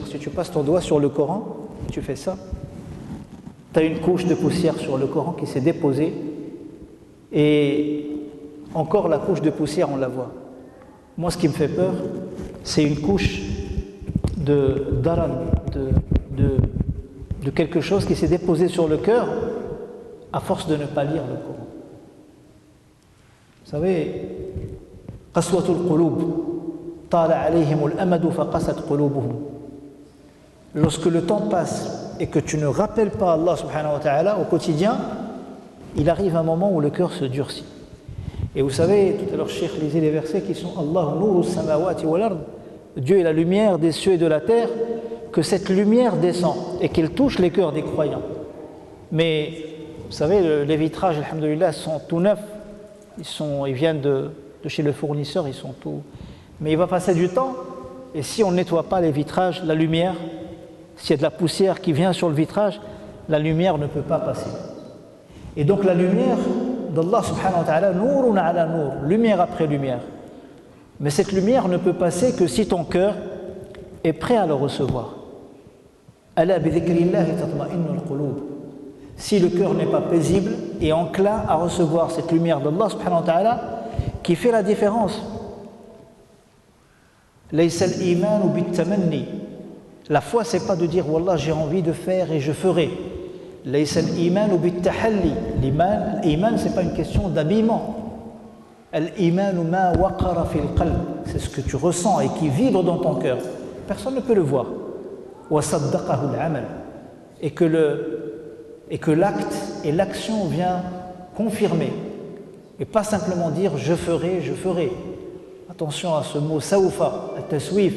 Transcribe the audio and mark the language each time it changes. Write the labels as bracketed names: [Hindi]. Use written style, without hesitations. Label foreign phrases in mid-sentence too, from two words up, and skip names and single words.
[French] Si tu passes ton doigt sur le Coran, tu fais ça, tu as une couche de poussière sur le Coran qui s'est déposée, et encore la couche de poussière, on la voit. Moi, ce qui me fait peur, c'est une couche de daran, de quelque chose qui s'est déposé sur le cœur à force de ne pas lire le Coran. Vous savez, [Arabic] قسوة القلوب، طال عليهم الأمد فقست قلوبهم. [French] Lorsque le temps passe et que tu ne rappelles pas [Arabic] الله سبحانه وتعالى [French] au quotidien, il arrive un moment où le cœur se durcit. Et vous savez, tout à l'heure, Cheikh lisait les versets qui sont [Arabic] الله نور السماوات والأرض. [French] Dieu est la lumière des cieux et de la terre, que cette lumière descend et qu'elle touche les cœurs des croyants. Mais vous savez, les vitrages, alhamdoulilah, sont tout neufs. Ils viennent de chez le fournisseur, ils sont tout. Mais il va passer du temps, et si on ne nettoie pas les vitrages, la lumière, s'il y a de la poussière qui vient sur le vitrage, la lumière ne peut pas passer. Et donc la lumière d' [Arabic] الله سبحانه وتعالى, نور على نور, [French] lumière après lumière. Mais cette lumière ne peut passer que si ton cœur est prêt à le recevoir. [Arabic] ألا بذكر الله تطمئن القلوب. [French] Si le cœur n'est pas paisible et enclin à recevoir cette lumière d' [Arabic] الله سبحانه وتعالى [French] qui fait la différence. [Arabic] ليس الإيمان بالتمني. [French] La foi, c'est pas de dire wallah j'ai envie de faire et je ferai. [Arabic] ليس الإيمان بالتحلي. [French] L'iman, c'est pas une question d'habillement. [Arabic] الإيمان ما وقر في القلب. [French] C'est ce que tu ressens et qui vibre dans ton cœur. Personne ne peut le voir. [Arabic] وصدقه العمل. [French] Et que l'acte et l'action vient confirmer et pas simplement dire je ferai. Attention à ce mot [Arabic] سوف، التسويف.